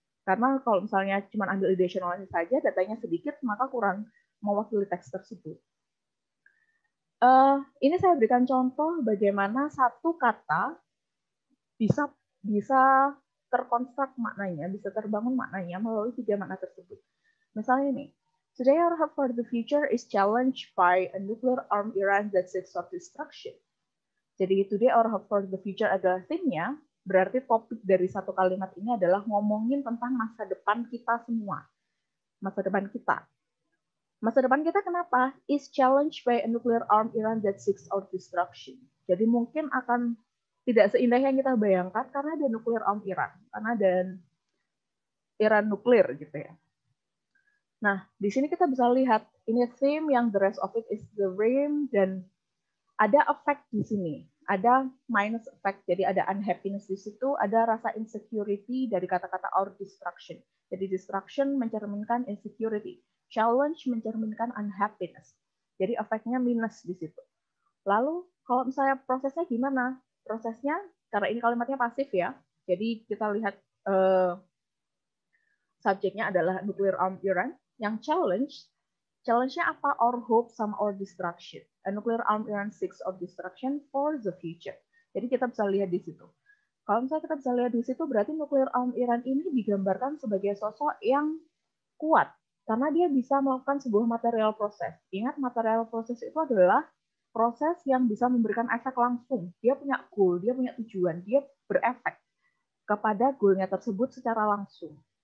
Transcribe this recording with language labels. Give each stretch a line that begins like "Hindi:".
Indonesian: Karena kalau misalnya cuma ambil editionalnya saja, datanya sedikit, maka kurang mewakili teks tersebut. Ini saya berikan contoh bagaimana satu kata bisa terkonstruk maknanya, bisa terbangun maknanya melalui tiga makna tersebut. Misalnya nih,
English: today our hope for the future is challenged by a nuclear armed Iran that seeks of destruction.
Indonesian: Jadi
English: today our hope for the future
Indonesian: adalah theme-nya, berarti topik dari satu kalimat ini adalah ngomongin tentang masa depan kita semua. Masa depan kita. Masa depan kita kenapa?
English: Is challenged by a nuclear armed Iran that seeks our destruction.
Indonesian: Jadi mungkin akan tidak seindah yang kita bayangkan karena ada nuclear armed Iran. Karena ada Iran nuklir gitu ya. Nah, di sini kita bisa lihat ini theme yang
English: the rest of it is the rain,
Indonesian: dan ada effect di sini, ada minus effect, jadi ada unhappiness di situ, ada rasa insecurity dari kata-kata
English: our destruction.
Indonesian: Jadi destruction mencerminkan insecurity, challenge mencerminkan unhappiness. Jadi efeknya minus di situ. Lalu kalau misalnya prosesnya gimana? Prosesnya, karena ini kalimatnya pasif ya, jadi kita lihat subjeknya adalah nuclear armed Iran, yang challenge-nya apa?
English: Our hope
Indonesian: sama
English: our destruction. A nuclear armed Iran seeks of destruction for the future.
Indonesian: Jadi kita bisa lihat di situ. Kalau misalnya kita bisa lihat di situ, berarti nuclear armed Iran ini digambarkan sebagai sosok yang kuat. Karena dia bisa melakukan sebuah material proses. Ingat, material proses itu adalah proses yang bisa memberikan efek langsung. Dia punya goal, dia punya tujuan, dia berefek kepada goalnya tersebut secara langsung.